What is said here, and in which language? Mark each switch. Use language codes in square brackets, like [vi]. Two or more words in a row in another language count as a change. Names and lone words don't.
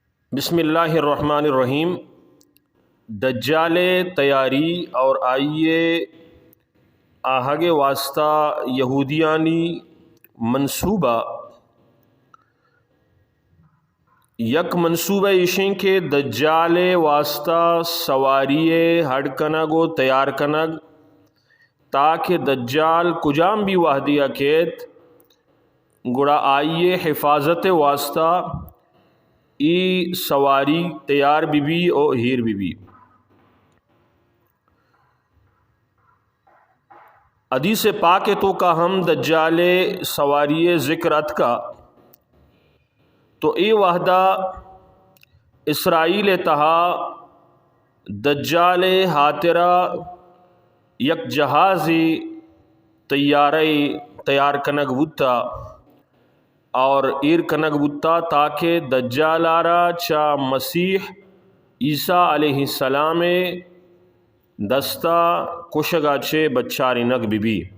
[ar] بسم اللہ الرحمن الرحیم۔ [bal] دجال تیاری اور آئیے آہگ واسطہ یہودیانی منصوبہ یک منصوبہ اشیں کے دجال واسطہ سواری ہڑ کنگ و تیار کنگ تاکہ دجال کجام بھی وحدیہ کیت گڑا آئیے حفاظت واسطہ ای سواری تیار بھی اور ہیر بھی۔ حدیث پاک تو کا ہم دجال سواری ذکر ات کا تو ای وحدہ اسرائیل تہا دجال ہاترہ یک جہازی تیار کنگ بوتا اور ایر کنگ بوتا تاکہ دجال آرا چا مسیح عیسیٰ علیہ السلام دستا کشگا چے بچاری نگ بھی